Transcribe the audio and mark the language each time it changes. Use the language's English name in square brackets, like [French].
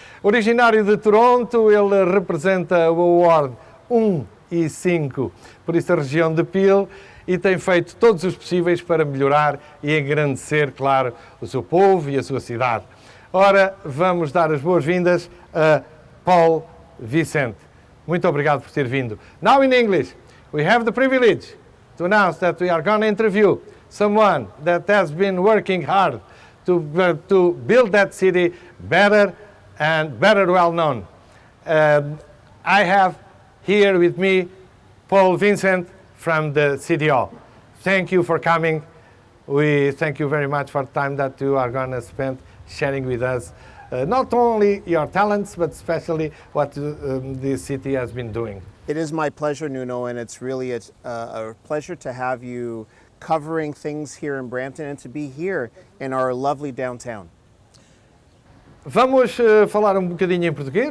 [Portuguese] Originário de Toronto, ele representa o Award 1 e 5, por isso a região de Peel, e tem feito todos os possíveis para melhorar e engrandecer, claro, o seu povo e a sua cidade. Ora, vamos dar as boas-vindas a Paul Vicente. Muito obrigado por ter vindo. [English] Now in English, we have the privilege to announce that we are going to interview someone that has been working hard to build that city better and better well known. I have here with me Paul Vincent from the City Hall. Thank you for coming. We thank you very much for the time that you are going to spend sharing with us not only your talents, but especially what the city has been doing. It is my pleasure, Nuno, and it's really a pleasure to have you covering things here in Brampton and to be here in our lovely downtown. [Portuguese] Vamos falar um bocadinho em português.